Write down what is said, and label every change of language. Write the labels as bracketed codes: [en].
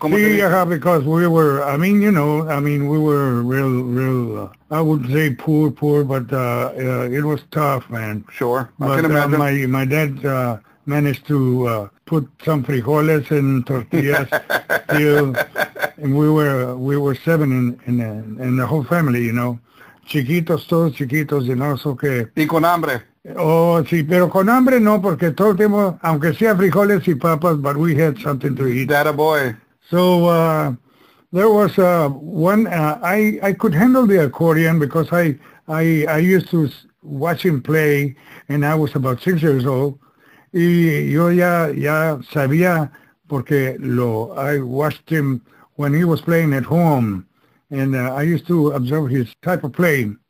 [es] Sí, [en] because we were, we were real, I would say poor, but it was tough, man. Sure, I but, can imagine. My dad managed to put some frijoles and tortillas still, and we were 7 in the whole family, [es] chiquitos, todos chiquitos, [en] so que... [es] Y con hambre. Oh, sí, pero con hambre no, porque todo el tiempo, aunque sea frijoles y papas, [en] but we had something to eat. That a boy. So there was one, I could handle the accordion because I used to watch him play, and I was about 6 years old. [es] Y yo ya sabía, porque [en] I watched him when he was playing at home, and I used to observe his type of playing.